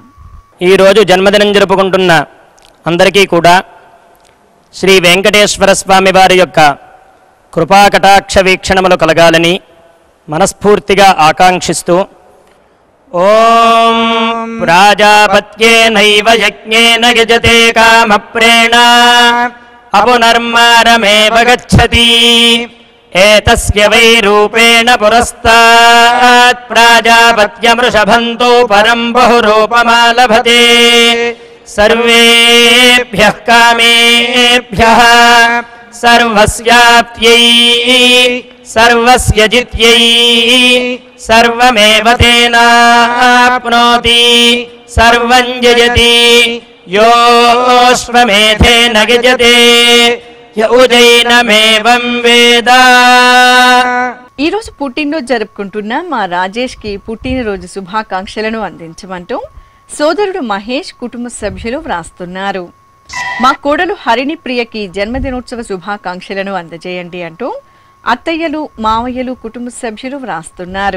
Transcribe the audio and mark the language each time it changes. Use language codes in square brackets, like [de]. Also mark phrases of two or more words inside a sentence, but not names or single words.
[te] ఈరోజు జన్మదినం జరుపుకుంటున్న అందరికీ కూడా శ్రీ వెంకటేశ్వర స్వామి వారి యొక్క కృపాకటాక్ష వీక్షణములు కలగాలని మనస్ఫూర్తిగా ఆకాంక్షిస్తూ [sa] ఓం ప్రాజాపత్యేనైవ యజ్ఞేన యజతే కామప్రేణ అపునర్మారమేవ గచ్చతి ఏతస్య వై రూపేణ పురస్తాత్ ప్రాజాపత్యమృషభంతో పరం బహురూపమాలభతే సర్వేభ్యః కామేభ్యః सर्वस्याप्त्यै सर्वस्य जित्यै सर्वमेव तेनाप्नोति सर्वं जयति योऽश्वमेधेन गजते य उजैनमेवं वेद. [te] ఈ రోజు పుట్టినరోజు జరుపుకుంటున్న మా రాజేష్ కి పుట్టినరోజు శుభాకాంక్షలను అందించమంటూ సోదరుడు మహేష్ కుటుంబ సభ్యులు వ్రాస్తున్నారు. మా కోడలు హరిణి ప్రియకి జన్మదినోత్సవ శుభాకాంక్షలను అందజేయండి అంటూ అత్తయ్యలు మావయ్యలు కుటుంబ సభ్యులు వ్రాస్తున్నారు.